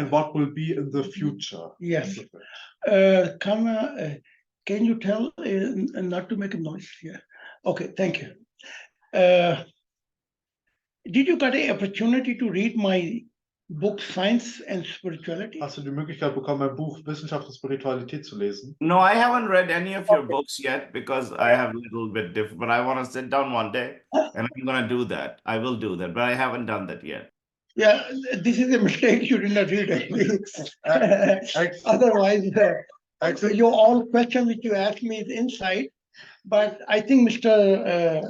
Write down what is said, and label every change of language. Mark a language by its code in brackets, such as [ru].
[en] And what will be in the future? Yes. Can you tell not to make a noise here? Okay, thank you. Did you get an opportunity to read my book Science and Spirituality? [de] Hast du die Möglichkeit bekommen, mein Buch Wissenschaft und Spiritualität zu lesen? [en] No, I haven't read any of your books yet because I have a little bit different, but I want to sit down one day and I'm going to do that. I will do that, but I haven't done that yet. Yeah, this is a mistake. You did not read it. Otherwise, your all question which you asked me is inside, but I think Mr.